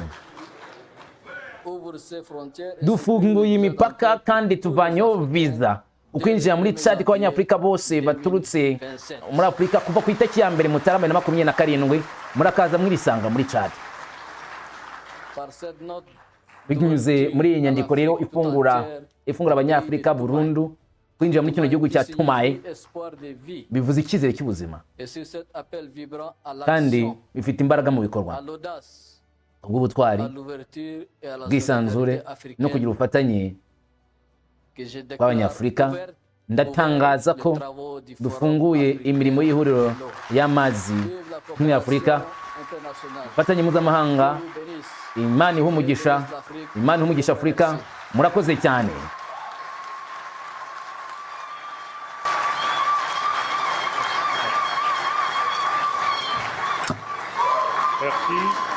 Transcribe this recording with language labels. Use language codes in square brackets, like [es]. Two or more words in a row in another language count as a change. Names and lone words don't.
[fr] Ouvre ses frontières et [rw] Dufunguye [fr] supprime les visas [rw] imipaka [fr] d'entrée [rw] kandi [fr] pour tous [rw] tuvanyeho [fr] les [rw] viza ukwinjira muri Chad kw'abanyafurika bose baturutse muri Afurika kuva ku itariki ya mbere Mutarama 2027 murakaza mwirisanga muri Chad. [fr] Par cette note, [rw] Binyuze muri iyi nyandiko rero ifungura abanyafurika burundu kwinjira muri kino gihugu cya Toumaï [fr] espoir de vie. [rw] bivuze icyizere cy'ubuzima [fr] Et sur cet appel vibrant à [rw] kandi [fr] l'action, [rw] bifite imbaraga mu bikorwa [fr] à l'audace, [rw] ubw'ubutwari, [fr] à l'ouverture et à la [rw] bwisanzure [fr] solidarité [rw] no [fr] africaine [rw] kugira ubufatanye [fr] que je déclare [rw] bw'abanyafurika, [fr] ouverte [rw] ndatangaza [fr] les [rw] ko [fr] travaux du Forum [rw] dufunguye [fr] africain [rw] imirimo y'ihuriro [fr] de l'eau. [rw] y'amazi [fr] Vive la [rw] muri Afurika, [fr] coopération internationale. [rw] ubufatanye mpuzamahanga, [fr] Dieu vous bénisse. [rw] Imana iha umugisha, Imana iha umugisha Afurika. Murakoze cyane. [fr] Merci.